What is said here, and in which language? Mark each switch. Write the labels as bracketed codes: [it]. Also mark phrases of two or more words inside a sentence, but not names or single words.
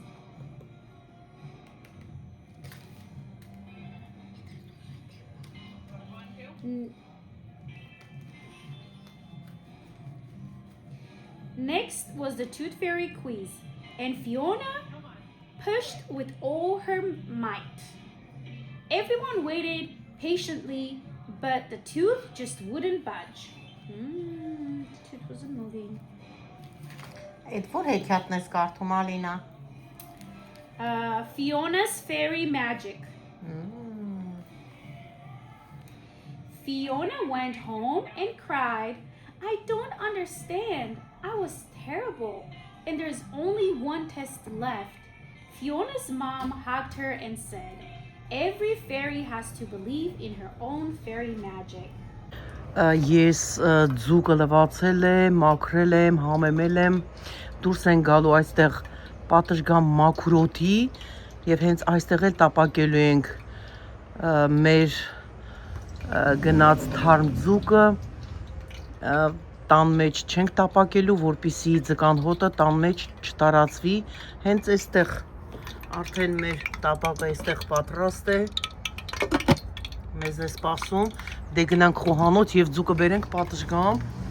[en] Next was the Tooth Fairy quiz, and Fiona pushed with all her might. Everyone waited patiently, but the tooth just wouldn't budge. The tooth wasn't moving. [hy] Այդ որ հեքիաթն ես կարդում, Ալինա, [en] Fiona's Fairy Magic. Fiona went home and cried, I don't understand. I was terrible. And there's only one test left. Fiona's mom hugged her and said, every fairy has to believe in her own fairy magic. [hy] Ես ձուկը լվացել եմ, մաքրել եմ, համեմել եմ, դուրս են գալու այստեղ պատշգամ մաքուրոթի և հենց այստեղ էլ տապակելու ենք մեր գնաց թարմ ձուկը, տան մեջ չենք տապակելու, որպեսզի ձկան հոտը տան մեջ չտարածվի։ Հենց այստեղ արդեն մեր տապակը այստեղ պատրաստ է։ Մեզ է սպասում։ Դե գնանք խոհանոց եւ ձուկը բերենք պատշգամբ։